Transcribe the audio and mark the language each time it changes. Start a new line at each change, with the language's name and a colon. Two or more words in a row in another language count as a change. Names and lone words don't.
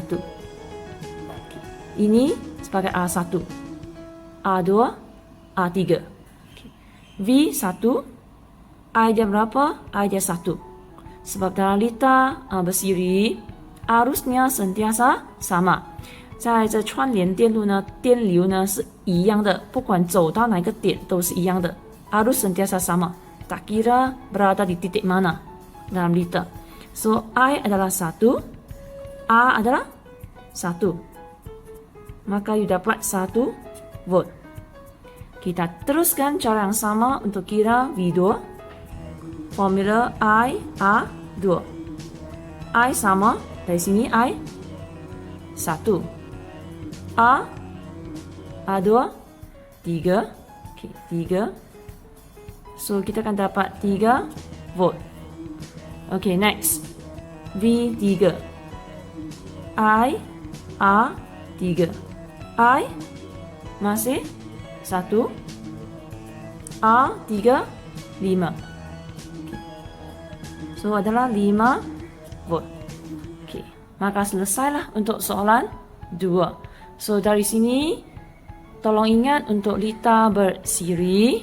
Malay: Okay. Ini sebagai A1. A2, A3. Okay. V1, I dia berapa? I dia 1. Sebab dalam lita bersiri, arusnya sentiasa sama.
Chinese: 在这串联电路呢，电流呢是一样的，不管走到哪个点都是一样的。
Malay: Arus sentiasa sama. Tak kira berada di titik mana dalam liter. So, I adalah 1, A adalah 1. Maka you dapat 1 volt. Kita teruskan cara yang sama untuk kira V2. Formula I, A2. I sama, dari sini I 1. A2, 3. Okay, 3. So, kita akan dapat 3 volt. Okay, next. V3. I, A3. I masih 1. A3, 5. Okay. So, adalah 5 volt. Okay. Maka selesailah untuk soalan 2. So, dari sini, tolong ingat untuk lita bersiri.